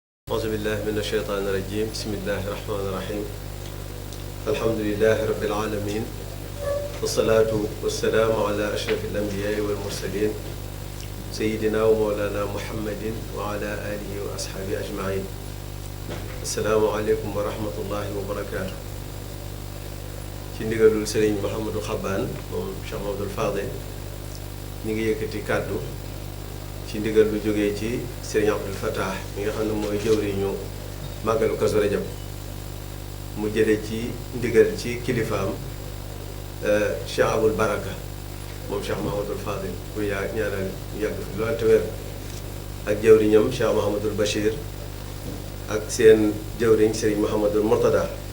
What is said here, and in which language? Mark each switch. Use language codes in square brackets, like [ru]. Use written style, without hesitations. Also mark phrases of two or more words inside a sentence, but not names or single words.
[ar] أعوذ بالله من الشيطان الرجيم بسم الله الرحمن الرحيم الحمد لله رب العالمين والصلاة والسلام على أشرف الأنبياء والمرسلين سيدنا ومولانا محمد وعلى آله وأصحابه أجمعين السلام عليكم ورحمة الله وبركاته [wo] ci ndigalul Serigne Mouhamadou Xabbaan moom Cheikh Mamadou Fadel ñi ngi yëkkati kàddu ci ndigal lu jógee ci Serigne Abdul Fattah mi nga xam ne mooy jëwriñu màggalu Kazu Rajab mu jëlee ci ndigal ci kilifaam Cheikh Abul Baraka moom Cheikh Mahamadul Fadil ku ñaanal yàgg fi loolu te wér ak jëwriñam Cheikh Mahamadul Bachir ak seen jëwriñ Serigne Mahamadul Murtada